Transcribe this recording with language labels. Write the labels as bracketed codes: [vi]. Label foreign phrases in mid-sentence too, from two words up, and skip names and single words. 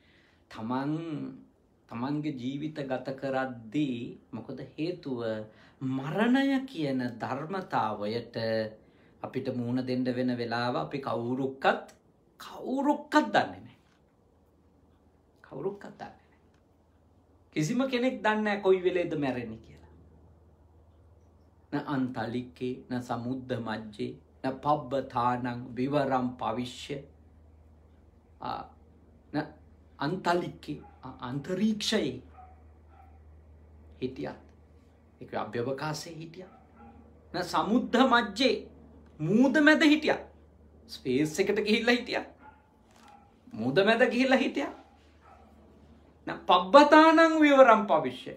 [si] තමන්ගේ ජීවිත ගත කරද්දී මොකද හේතුව මරණය කියන ධර්මතාවයට අපිට මුහුණ දෙන්න වෙන වෙලාව අපි කවුරුක්වත් දන්නේ නැහැ. කවුරුක්වත් දන්නේ නැහැ. කිසිම කෙනෙක් දන්නේ නැහැ කොයි වෙලේද මැරෙන්නේ කියලා. [pi] න අන්තලිකේ න සමුද්ද මජ්ජේ න පබ්බතානං විවරම් පවිශ්‍ය න අන්තලිකේ [si] අන්තරීක්ෂයේ හිටියත් ඒක අභ්‍යවකාශයේ හිටියත් [pi] න සමුද්ද මජ්ජේ [si] මූද මැද හිටියා. ස්පේස් එකට ගිහිල්ලා හිටියා. මූද මැද ගිහිල්ලා හිටියා. [pi] පබ්බතානං විවරම් පවිශ්‍ය.